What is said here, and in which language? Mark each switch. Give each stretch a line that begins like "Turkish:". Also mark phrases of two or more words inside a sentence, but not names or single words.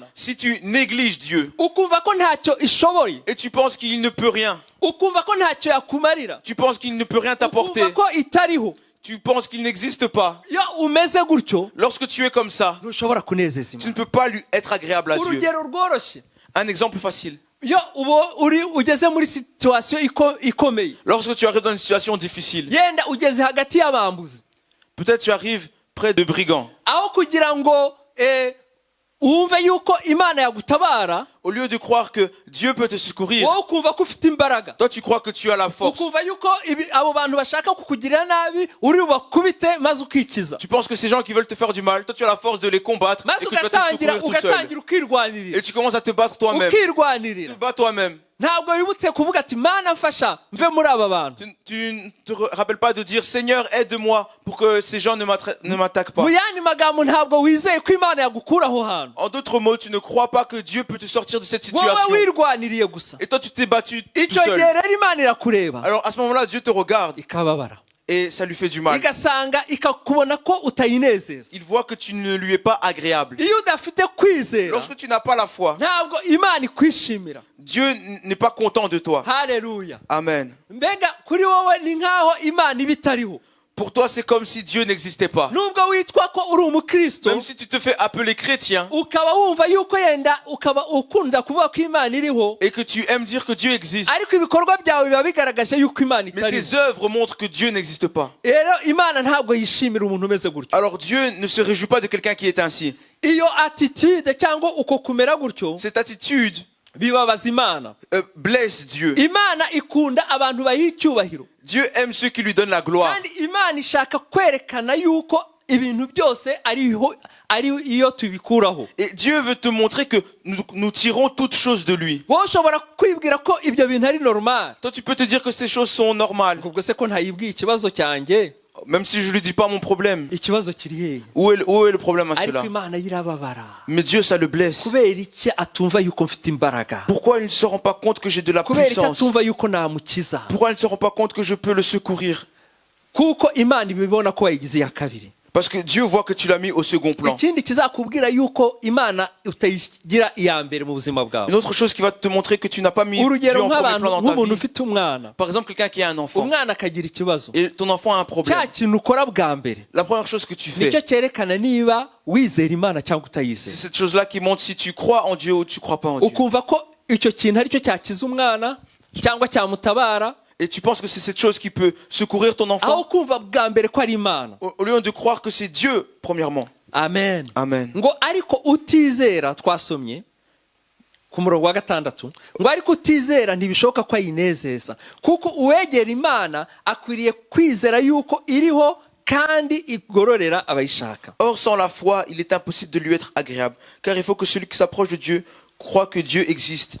French: si tu négliges Dieu
Kinyarwanda: ukumva ko ntacyo ishoboye
French: et tu penses qu'il ne peut rien,
Kinyarwanda: ukumva ko ntacyo yakumarira
French: tu penses qu'il ne peut rien t'apporter,
Kinyarwanda: ukumva ko itariho
French: tu penses qu'il n'existe pas,
Kinyarwanda: iyo umeze gutyo
French: lorsque tu es comme ça,
Kinyarwanda: ntushobora kunezeza
French: tu ne
Kinyarwanda: Imana
French: peux pas lui être agréable à Dieu.
Kinyarwanda: urugero rworoshye
French: Un exemple facile.
Kinyarwanda: iyo ugeze muri situwasiyo ikomeye
French: Lorsque tu arrives dans une situation difficile,
Kinyarwanda: yenda ugeze hagati y'abambuzi
French: peut-être tu arrives près de brigands.
Kinyarwanda: aho kugira ngo wumve yuko Imana yagutabara
French: Au lieu de croire que Dieu peut te secourir,
Kinyarwanda: wowe ukumva ko ufite imbaraga
French: toi tu crois que tu as la force.
Kinyarwanda: ukumva yuko abo bantu bashaka kukugirira nabi uri bubakubite maze ukikiza
French: Tu penses que ces gens qui veulent te faire du mal, toi tu as la force de les combattre
Kinyarwanda: maze
French: et que tu vas te secourir tout seul.
Kinyarwanda: ugatangira ukirwanirira
French: Et tu commences à te battre toi-même. Tu
Kinyarwanda: ukirwanirira
French: te bats toi-même.
Kinyarwanda: ntabwo wibutse kuvuga ati Mana mfasha mve muri aba bantu
French: Tu ne te rappelles pas de dire Seigneur aide-moi pour que ces gens ne m'attaquent pas.
Kinyarwanda: mu yandi magambo ntabwo wizeye ko Imana yagukura aho hantu
French: En d'autres mots, tu ne crois pas que Dieu peut te sortir de cette
Kinyarwanda: wowe
French: situation.
Kinyarwanda: wirwaniriye gusa
French: Et toi tu t'es battu tout
Kinyarwanda: icyo
French: seul.
Kinyarwanda: gihe rero Imana irakureba
French: Alors à ce moment-là, Dieu te regarde
Kinyarwanda: ikababara
French: et ça lui fait du mal.
Kinyarwanda: igasanga ikakubona ko utayinezeza
French: Il voit que tu ne lui es pas agréable.
Kinyarwanda: iyo udafite kwizera
French: Lorsque tu n'as pas la foi,
Kinyarwanda: ntabwo Imana ikwishimira
French: Dieu n'est pas content de toi.
Kinyarwanda: haleluya
French: Amen.
Kinyarwanda: mbega kuri wowe ni nkaho Imana iba itariho
French: Pour toi, c'est comme si Dieu n'existait pas.
Kinyarwanda: nubwo witwa ko uri umukristo
French: Même si tu te fais appeler chrétien
Kinyarwanda: ukaba wumva yuko yenda ukaba ukunda kuvuga ko Imana iriho
French: et que tu aimes dire que Dieu existe,
Kinyarwanda: ariko ibikorwa byawe biba bigaragaje yuko Imana
French: mais
Kinyarwanda: itariho
French: tes œuvres montrent que Dieu n'existe pas.
Kinyarwanda: rero Imana ntabwo yishimira umuntu umeze gutyo
French: Alors Dieu ne se réjouit pas de quelqu'un qui est ainsi.
Kinyarwanda: iyo attitude cyangwa uko kumera gutyo
French: Cette attitude
Kinyarwanda: bibabaza Imana
French: blesse Dieu.
Kinyarwanda: Imana ikunda abantu bayiha icyubahiro
French: Dieu aime ceux qui lui donnent la gloire.
Kinyarwanda: kandi Imana ishaka kwerekana yuko ibintu byose ari iyo tubikuraho
French: Et Dieu veut te montrer que nous tirons toutes choses de lui.
Kinyarwanda: wowe ushobora kwibwira ko ibyo bintu ari normal
French: Toi, tu peux te dire que ces choses sont normales.
Kinyarwanda: ubwo se ko ntayibwiye ikibazo cyanjye
French: Même si je ne lui dis pas mon problème.
Kinyarwanda: ikibazo kiri hehe
French: Où est le problème à
Kinyarwanda: ariko
French: cela?
Kinyarwanda: Imana yirababara
French: Mais Dieu, ça le blesse.
Kinyarwanda: kubera iki atumva yuko mfite imbaraga
French: Pourquoi il ne se rend pas compte que j'ai de la
Kinyarwanda: kubera iki
French: puissance?
Kinyarwanda: atumva yuko namukiza
French: Pourquoi il ne se rend pas compte que je peux le secourir?
Kinyarwanda: kuko Imana ibibona ko wayigize iya kabiri
French: Parce que Dieu voit que tu l'as mis au second plan.
Kinyarwanda: ikindi kizakubwira yuko Imana utayigira iya mbere mu buzima bwawe
French: Une autre chose qui va te montrer que tu n'as pas mis Dieu
Kinyarwanda: urugero
French: en premier
Kinyarwanda: nk'abantu
French: plan dans ta
Kinyarwanda: nk'umuntu
French: vie.
Kinyarwanda: ufite umwana
French: Par exemple, quelqu'un qui a un enfant
Kinyarwanda: umwana akagira ikibazo
French: et ton enfant a un problème.
Kinyarwanda: cya kintu ukora bwa mbere
French: La première chose que tu
Kinyarwanda: nicyo
French: fais,
Kinyarwanda: cyerekana niba wizera Imana cyangwa
French: c'est
Kinyarwanda: utayizera
French: cette chose-là qui montre si tu crois en Dieu ou tu crois pas en Dieu.
Kinyarwanda: ukumva ko icyo kintu aricyo cyakiza umwana cyangwa cyamutabara
French: Et tu penses que c'est cette chose qui peut secourir ton
Kinyarwanda: aho
French: enfant
Kinyarwanda: kumva bwa mbere ko ari Imana
French: au lieu de croire que c'est Dieu, premièrement.
Kinyarwanda: amen
French: Amen.
Kinyarwanda: ngo ariko utizera twasomye ku murongo wa 6 ngo ariko utizera ntibishoboka ko ayinezeza kuko uwegera Imana akwiriye kwizera yuko iriho kandi igororera abayishaka
French: Or, sans la foi, il est impossible de lui être agréable. Car il faut que celui qui s'approche de Dieu croit que Dieu existe